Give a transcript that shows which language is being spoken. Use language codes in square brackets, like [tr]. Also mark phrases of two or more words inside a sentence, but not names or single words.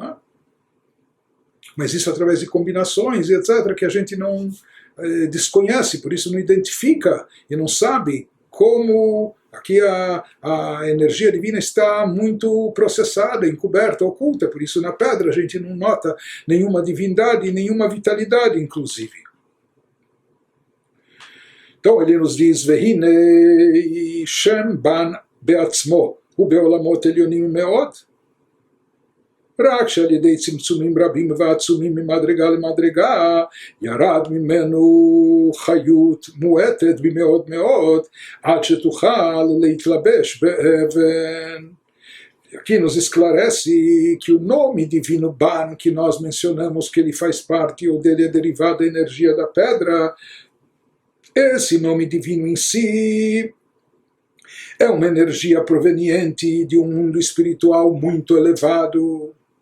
[pt] Mas isso através de combinações e etc., que a gente não desconhece, por isso não identifica e não sabe como aqui a energia divina está muito processada, encoberta, oculta, por isso na pedra a gente não nota nenhuma divindade, nenhuma vitalidade, inclusive. Então ele nos diz, [he] והנה שם ב"ן בעצמו, ובעולמות עליונים מאוד, רק שעל ידי צמצומים רבים ועצומים ממדרגה למדרגה ירד ממנו חיות מועטת במאוד מאוד עד שתוכל להתלבש באבן. [pt] Aqui nos esclarece que o nome divino Ban, que nós mencionamos que ele faz parte ou dele é derivado da energia da pedra, esse nome divino em si é uma energia proveniente de um mundo espiritual muito elevado.